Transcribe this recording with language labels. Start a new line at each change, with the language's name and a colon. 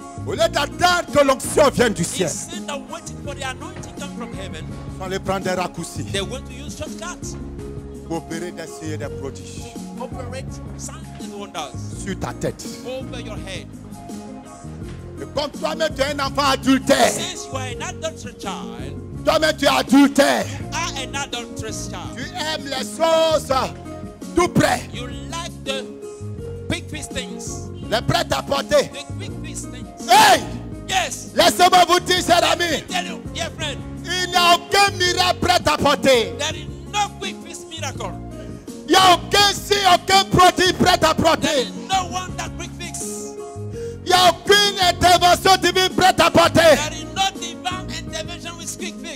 French: Au lieu d'attendre que l'onction vienne du ciel,
English: Instead of waiting for the anointing come from heaven,
French: il fallait prendre des raccourcis
English: they want to use shortcuts,
French: pour opérer des signes et des prodiges
English: operate signs and wonders
French: sur ta tête.
English: over your head.
French: Et comme toi-même tu es un enfant adultère,
English: Since you are an adulterous child,
French: toi-même tu es adultère,
English: are an adulterous child,
French: tu aimes les choses tout près,
English: you like the quick fix things,
French: les prêts à porter.
English: the quick fix things. Hey! Yes,
French: Laissez-moi vous dire, cher ami,
English: I tell you, dear friend,
French: il n'y a aucun miracle prêt à porter.
English: there is no quick fix miracle.
French: Il n'y a aucun signe, aucun produit prêt à
English: There
French: porter.
English: is no one that quick fix.
French: Il n'y a aucune intervention divine prête à porter.
English: There is no divine intervention with quick fix.